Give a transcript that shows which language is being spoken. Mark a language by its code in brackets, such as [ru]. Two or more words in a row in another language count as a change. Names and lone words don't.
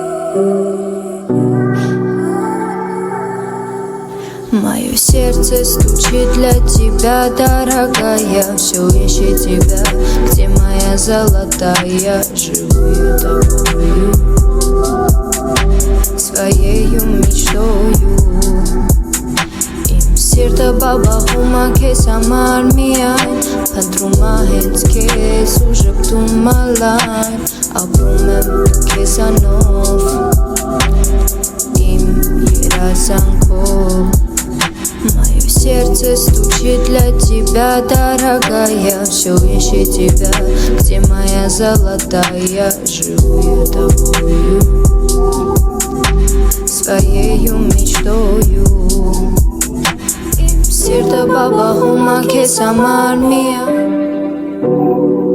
[ru] Мое сердце стучит для тебя, дорогая. Все ищет тебя, где моя золотая. Живу я тобою, своею мечтою. [hy] Իմ սիրտը բաբախում է քեզ համար միայն, փնտրում է հենց քեզ ու ժպտում է լայն, ապրում եմ քեզանով, իմ երազանքով. [ru] Мое сердце стучит для тебя, дорогая. Все ищет тебя, где моя золотая. Живу я тобою, своею мечтою. [hy] Իմ սիրտը բաբախում է քեզ համար միայն.